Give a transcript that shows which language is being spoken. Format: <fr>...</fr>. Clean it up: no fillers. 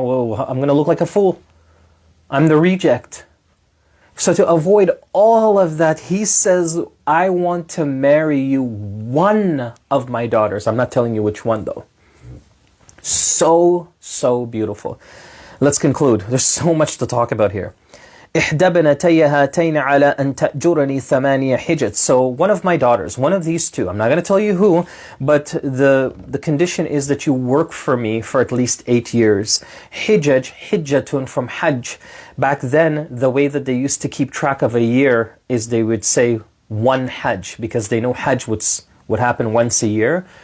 <en>Well, I'm going to look like a fool. I'm the reject. So to avoid all of that, he says, I want to marry you one of my daughters. I'm not telling you which one though. So beautiful. Let's conclude. There's so much to talk about here.</en> <ar>إحدى بنتي هاتين على أن تأجرني ثمانية حجج.</ar> <en>So one of my daughters, one of these two, I'm not going to tell you who, but the condition is that you work for me for at least 8 years. Hijaj, hijjatun from hajj. Back then, the way that they used to keep track of a year is they would say one hajj, because they know hajj would happen once a year.</en>